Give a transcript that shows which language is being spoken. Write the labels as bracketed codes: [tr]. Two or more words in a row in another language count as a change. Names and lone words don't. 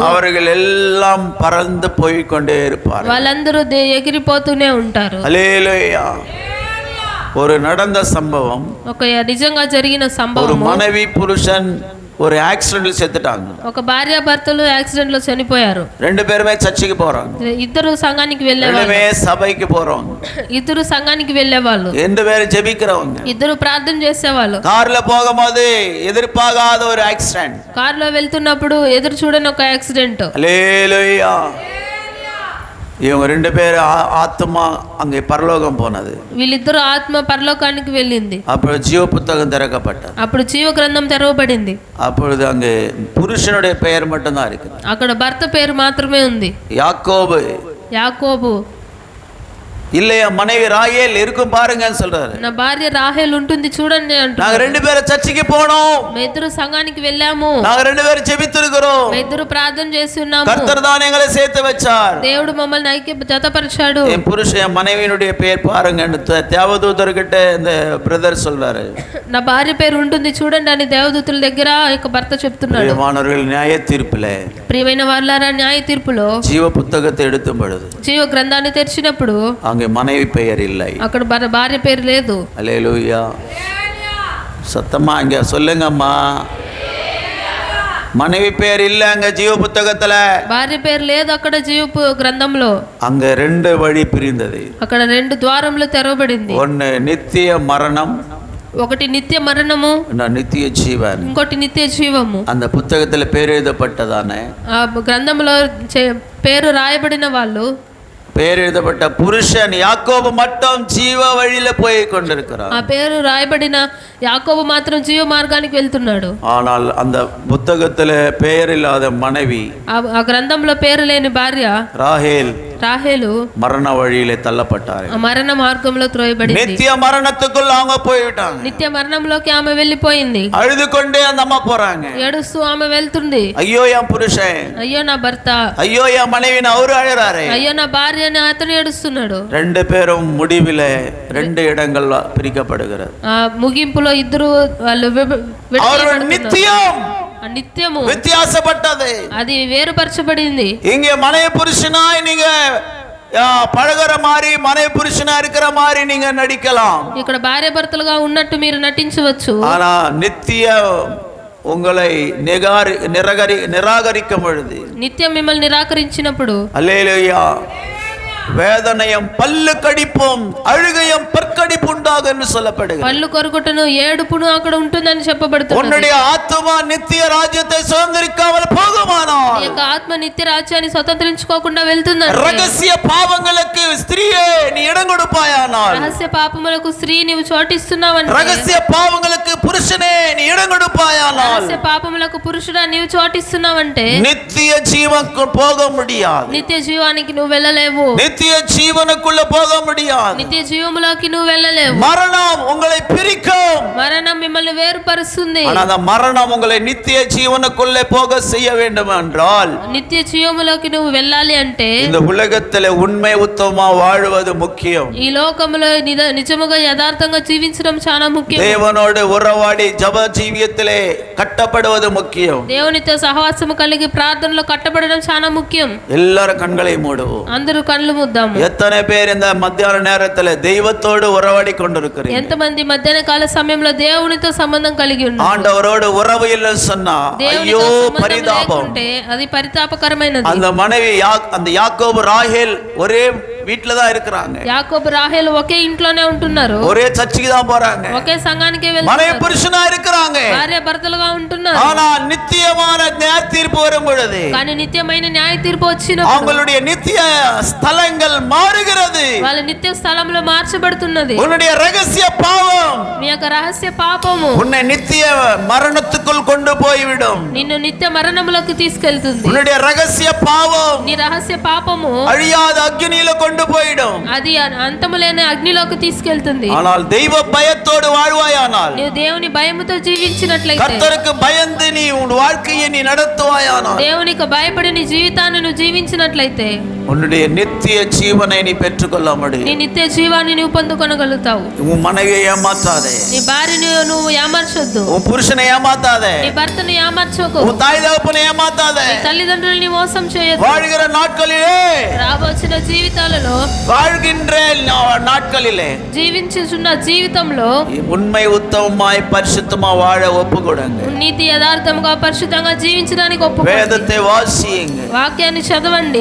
[ta] அவர்கள் எல்லாம் பறந்து போய்க்கொண்டே இருப்பார்கள். [te] వాళ్ళందరూ ఎగిరిపోతూనే ఉంటారు. [ta] அல்லேலூயா. ஒரு நடந்த சம்பவம். [te] ఒక నిజంగా జరిగిన [ta] ஒரு [te] సంభవం. [ta] மனைவி புருஷன் ஒரு ஆக்சிடென்ட்ல செத்துட்டாங்க. [te] ఒక భార్యాభర్తలు యాక్సిడెంట్ లో చనిపోయారు. [ta] ரெண்டு பேருமே சர்ச்சுக்கு போறாங்க. [te] ఇద్దరు సంఘానికి వెళ్ళేవాళ్ళు. [ta] ரெண்டுமே சபைக்கு போறவங்க. [te] ఇద్దరు సంఘానికి వెళ్ళేవాళ్ళు. [ta] ரெண்டு பேரும் ஜெபிக்கிறவங்க. [te] ఇద్దరు ప్రార్థన చేసేవాళ్ళు. [ta] கார்ல போகும்போது எதிர்பாராத ஒரு ஆக்சிடென்ட். [te] కార్లో వెళ్తున్నప్పుడు ఎదురు చూడని ఒక యాక్సిడెంట్. హల్లెలూయా. [ta] இவங்க ரெண்டு பேரும் ஆத்மா அங்கே பரலோகம் போனது. [te] వీళ్ళిద్దరు ఆత్మ పరలోకానికి వెళ్ళింది. [ta] அப்போது ஜீவ புஸ்தகம் திறக்கப்பட்டது. [te] అప్పుడు జీవ గ్రంథం తెరవబడింది. [ta] அப்பொழுது அங்கே புருஷனுடைய பெயர் மட்டும்தான் இருக்கு. [te] అక్కడ భర్త పేరు మాత్రమే ఉంది. [ta] யாக்கோபு. [te] యాకోబు. [ta] இல்லையா மனைவி ராகேல் இருக்கும் பாருங்கன்னு சொல்றாரு. [te] నా భార్య రాహేల్ ఉంటుంది చూడండి అంటున్నారు. [ta] நாங்க ரெண்டு பேரும் சர்ச்சுக்கு போனோம். [te] మేము ఇద్దరు సంఘానికి వెళ్ళాము. [ta] நாங்க ரெண்டு பேரும் ஜெபித்திருக்கிறோம். [te] మేము ఇద్దరు ప్రార్థన చేసి ఉన్నాము. [ta] கர்த்தர் தான் எங்களை சேர்த்து வச்சார். [te] దేవుడు మమ్మల్ని జతపరిచాడు. [ta] என் புருஷன் என் மனைவியினுடைய பெயர் பாருங்கன்னு தேவதூதர்கிட்ட இந்த பிரதர் சொல்றாரு. [te] నా భార్య పేరు ఉంటుంది చూడండి అని దేవదూతుల దగ్గర ఇక భర్త చెప్తున్నాడు. [ta] பிரியமானவர்கள் நியாய தீர்ப்பிலே, [te] ప్రియమైన వారలారా న్యాయ తీర్పులో [ta] ஜீவ புஸ்தகத்தை எடுத்தும் பொழுது [te] జీవ గ్రంథాన్ని తెరిచినప్పుడు [ta] அங்கே மனைவி பெயர் இல்லை. [te] అక్కడ భార్య పేరు లేదు. [ta] அல்லேலூயா. சத்தமா இங்க சொல்லுங்கம்மா. மனைவி பெயர் இல்ல அங்க ஜீவ புத்தகத்துல. [te] భార్య పేరు లేదు అక్కడ జీవ గ్రంథంలో. [ta] அங்க ரெண்டு வழி பிரிந்தது. [te] అక్కడ రెండు ద్వారములు తెరవబడింది. [ta] ஒன்னு நித்திய மரணம், [te] ఒకటి నిత్య మరణము, [ta] நித்திய ஜீவன். [te] ఇంకోటి నిత్య జీవము. [ta] அந்த புத்தகத்துல பேர் எழுதப்பட்டதானே, [te] ఆ గ్రంథంలో పేరు రాయబడిన వాళ్ళు, [ta] பேர் எழுதப்பட்ட புருஷன் யாக்கோபு மட்டும் ஜீவ வழியில போய் கொண்டிருக்கிறார். [te] ఆ పేరు రాయబడిన యాకోబు మాత్రం జీవ మార్గానికి వెళ్తున్నాడు. [ta] ஆனால் அந்த புத்தகத்துல பெயர் இல்லாத மனைவி, [te] ఆ గ్రంథంలో పేరు లేని భార్య రాహేలు [ta] மரண வழியிலே தள்ளப்பட்டார். [te] మరణ మార్గంలో త్రోయబడింది. [ta] நித்திய மரணத்துக்குள்ள அவங்க போய்விட்டாங்க. [te] నిత్య మరణంలోకి ఆమె వెళ్ళిపోయింది. [ta] அழுது கொண்டே அந்த அம்மா போறாங்க. [te] ఏడుస్తూ ఆమె వెళ్తుంది. [ta] ஐயோ என் புருஷன், [te] అయ్యో నా భర్త, [ta] ஐயோ என் மனைவின்னு அவரு அழறாரு. [te] అయ్యో నా భార్య అని అతను ఏడుస్తున్నాడు. [ta] ரெண்டு பேரும் முடிவிலே ரெண்டு இடங்கள் பிரிக்கப்படுகிறது. [te] ఆ ముగింపులో ఇద్దరు వాళ్ళు నిత్యము [ta] வித்தியாசப்பட்டது. [te] అది వేరుపరచబడింది. [ta] இங்கே மனைவி புருஷனாய் நீங்க பழகுற மாதிரி, மனைவி புருஷனா இருக்கிற மாதிரி நீங்க நடிக்கலாம். [te] ఇక్కడ భార్య భర్తలుగా ఉన్నట్టు మీరు నటించవచ్చు. [ta] ஆனா நித்திய உங்களை நிராகரிக்கும் பொழுது, [te] నిత్యం మిమ్మల్ని నిరాకరించినప్పుడు, [ta] அல்லேலூயா, வேதனையும் பல்லு கடிப்பும் அழுகையும் பற்கடிப்பு உண்டாகும் என்று சொல்லப்படுகிறது. [te] పళ్ళు కొరుకుటను ఏడుపును అక్కడ ఉంటుందని చెప్పబడుతుంది. [ta] உன்னுடைய ஆத்துமா நித்திய ராஜ்யத்தை சுதந்திரிக்காமல் போகுமானால், [te] ఈ యొక్క ఆత్మ నిత్య రాజ్యాన్ని స్వతంత్రించుకోకుండా వెళ్తుందంటే, [ta] ரகசிய பாவங்களுக்கு ஸ்திரீயே நீ இடம் கொடுப்பாயானால், [te] రహస్య పాపములకు స్త్రీ నీవు చోటిస్తున్నావంటే, [ta] ரகசிய பாவங்களுக்கு புருஷனே நீ இடம் கொடுப்பாயானால், [te] రహస్య పాపములకు పురుషుడా నీవు చోటిస్తున్నావంటే [ta] நித்திய ஜீவனுக்கு போக முடியாது. [te] నిత్య జీవానికి నువ్వు వెళ్ళలేవు. [ta] நித்திய ஜீவனுக்குள்ள போக முடியாது. [te] నిత్య జీవములోకి నువ్వు వెళ్ళలేవు. [ta] மரணம் உங்களை பிரிக்கும். [te] మరణం మిమ్మల్ని వేరుపరుస్తుంది. [ta] ஆனா அந்த மரணம் உங்களை நித்திய ஜீவனுக்குள்ளே போக செய்ய வேண்டும் என்றால், [te] నిత్య జీవములోకి నువ్వు వెళ్ళాలి అంటే, [ta] இந்த உலகத்திலே உண்மை உத்தமமா வாழ்வது முக்கியம். [te] ఈ లోకములో నిజముగా యథార్థంగా జీవించడం చాలా ముఖ్యం. [ta] தேவனோடு உறவாடி ஜப ஜீவியத்திலே கட்டப்படுவது முக்கியம். [te] దేవునితో సహవాసము కలిగి ప్రార్థనలో కట్టబడడం చాలా ముఖ్యం. [ta] எல்லாரும் கண்களை மூடுவோம். [te] అందరూ కళ్ళు ముద్దాము. [ta] எத்தனை பேர் இந்த மத்தியான நேரத்தில் தெய்வத்தோடு உறவாடி கொண்டிருக்கிறீங்க? [te] ఎంతమంది మధ్యాహ్న కాల సమయంలో దేవునితో సంబంధం కలిగి ఉన్నారు? [ta] ஆண்டவரோடு உறவு இல்லை சொன்னா ஐயோ பரிதாபம். [te] అది పరితాపకరమైనది. [ta] அந்த மனைவி அந்த யாக்கோபு ராகேல் ஒரே வீட்ல தான் இருக்கிறாங்க. [te] యాకోబు రాహేలు ఒకే ఇంట్లోనే ఉంటున్నారు. [ta] ஒரே சர்ச்சுக்கு தான் போறாங்க. [te] ఒకే సంఘానికే [ta] மனைவி [te] వెళ్తున్నారు. [ta] புருஷனா இருக்கிறாங்க. [te] భార్య భర్తలుగా ఉంటున్నారు. [ta] ஆனா நித்தியமான நியாய தீர்ப்பு வரும் பொழுது, [te] కానీ నిత్యమైన న్యాయ తీర్పు వచ్చినప్పుడు [ta] அவங்களுடைய நித்திய ஸ்தலங்கள் மாறுகிறது. [te] వాళ్ళ నిత్య స్థలంలో మార్చబడుతున్నది. [ta] உன்னுடைய ரகசிய பாவம் [te] మీ యొక్క రహస్య పాపము [ta] உன்னை நித்திய மரணத்துக்குள் கொண்டு போய்விடும். [te] నిన్ను నిత్య మరణములోకి తీసుకెళ్తుంది. [ta] உன்னுடைய ரகசிய பாவம் [te] నీ రహస్య పాపము [ta] அழியாத அக்னியில கொண்டு போய்விடும். [te] అది అంతములేని అగ్నిలోకి తీసుకెళ్తుంది. [ta] ஆனால் தெய்வ பயத்தோடு வாழ்வாயானால், [te] నీవు దేవుని భయముతో జీవించినట్లయితే, [ta] கர்த்தருக்கு பயந்து நீ உன் வாழ்க்கையை நீ நடத்துவாயானால், [te] దేవునికి భయపడి నీ జీవితాన్ని నువ్వు జీవించినట్లయితే, [ta] உன்னுடைய நித்திய ஜீவனை நீ பெற்றுக்கொள்ள [te] నీ [ta] முடியும். [te] నిత్య జీవాన్ని నువ్వు పొందుకొనగలుగుతావు. [ta] உன் மனைவியை ஏமாத்தாதே, [te] నీ భార్యను నువ్వు ఏమార్చొద్దు. [ta] உன் పురుషனை ஏமாத்தாதே, [te] నీ భర్తను ఏమార్చకు. [ta] உன் தாய் தகப்பனை ஏமாத்தாதே. [te] నీ తల్లిదండ్రులని మోసం చేయొద్దు. [ta] வாழ்கிற நாட்களிலே [te] రాబోచిన జీవితాలలో జీవితంలో [ta] வாழ்கின்ற நாட்களிலே [te] జీవించుచున్న జీవితంలో [ta] உண்மை உத்தமமாய் பரிசுத்தமா வாழ ஒப்புக்கொடுங்க. [te] నీతి యథార్థముగా పరిశుద్ధంగా జీవించడానికి ఒప్పుకోండి. [ta] வேதத்தை வாசியுங்க, [te] వాక్యాన్ని చదవండి,